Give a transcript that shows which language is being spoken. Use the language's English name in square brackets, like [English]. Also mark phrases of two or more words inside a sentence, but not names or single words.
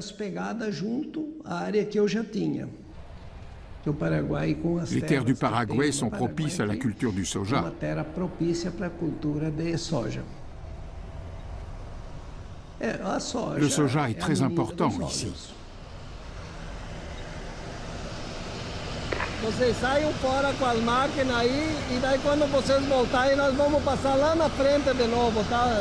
[French] Les terres du Paraguay sont propices à la culture du soja. Le soja est très important ici. [Portuguese] Vocês saiam fora com as máquinas aí e daí quando vocês voltarem nós vamos passar lá na frente de novo, tá?